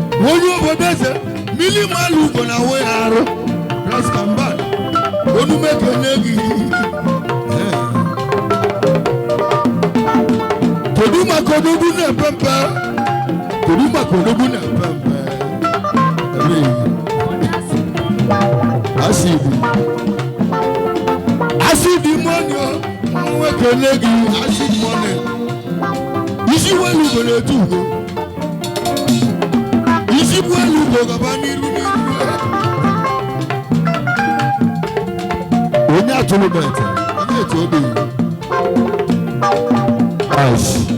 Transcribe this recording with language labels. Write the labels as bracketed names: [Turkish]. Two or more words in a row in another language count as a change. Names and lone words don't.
[Igbo] Onye obodo eze, mmiri mmalụ ugo na-awụ ya arụ. Rastamban, onu m ekele gị. Kedu maka odogwu na-epe mpe? Kedu maka odogwu na-epe mpe? Acid. [English] Acid money, [Igbo] o. Onu m ekele gị, [English] acid money. [Igbo] Isi welu ugo na-etu ugo. Isi bụ elu Igbo gaba n'iru n'iru. Onye atụrụ m ete, onye etu obi. Nice.